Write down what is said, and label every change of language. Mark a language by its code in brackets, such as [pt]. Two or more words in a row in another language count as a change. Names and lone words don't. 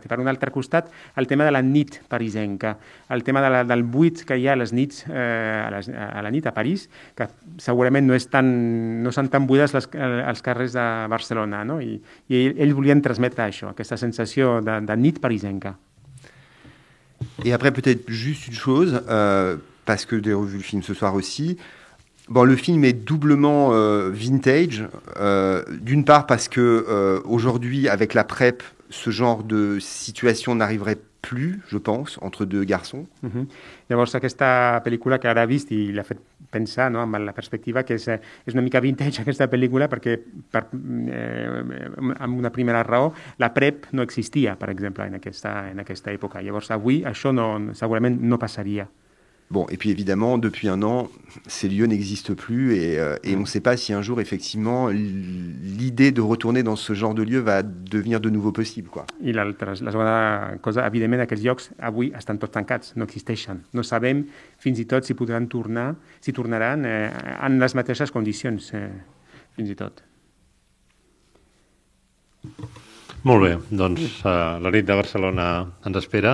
[ca] I per un altre costat, el tema de la nit parisenca, el tema del buit que hi ha a les nits, a la nit a París, que segurament no són tan buides els carrers de Barcelona, no? I ells volien transmetre això, aquesta sensació de nit parisenca. [fr] Et après, peut-être juste une chose, parce que j'ai revu le film ce soir aussi. Bon, le film est doublement vintage. D'une part parce que aujourd'hui, avec la PrEP, ce genre de situation n'arriverait plus, je pense, entre deux garçons. [ca] Llavors, aquesta pel·lícula que ara ha vist i l'ha fet pensar, no, amb la perspectiva que és una mica vintage aquesta pel·lícula perquè amb una primera raó la PrEP no existia, per exemple, en aquesta època. Llavors, avui això segurament no passaria. [fr] Bon, et puis évidemment, depuis un an, ces lieux n'existent plus et on ne sait pas si un jour, effectivement, l'idée de retourner dans ce genre de lieu va devenir de nouveau possible, quoi. [ca] I la segona cosa, evidentment, aquests llocs avui estan tots tancats, no existeixen. No sabem fins i tot si tornaran en les mateixes condicions, fins i tot. Molt bé, doncs la nit de Barcelona ens espera.